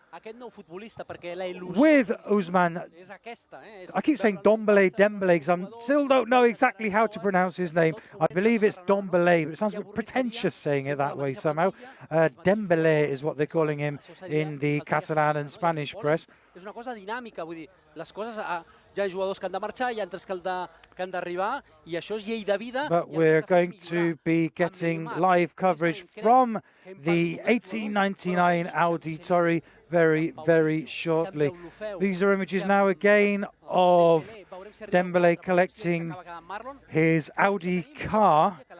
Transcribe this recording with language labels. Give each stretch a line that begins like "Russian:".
English: with Ousmane. I keep saying Dembélé, because I still don't know exactly how to pronounce his name. I believe it's Dembélé, but it sounds a bit pretentious saying it that way somehow. Dembélé is what they're calling him in the Catalan and Spanish press.
Catalan: És una cosa dinàmica, vull dir, les coses hi ha jugadors que han de marxar, hi ha altres que han d'arribar, i això és llei de vida.
English: But we're going to be getting live coverage from the 1899 Auditori very shortly. These are images now again of Dembélé collecting his Audi car.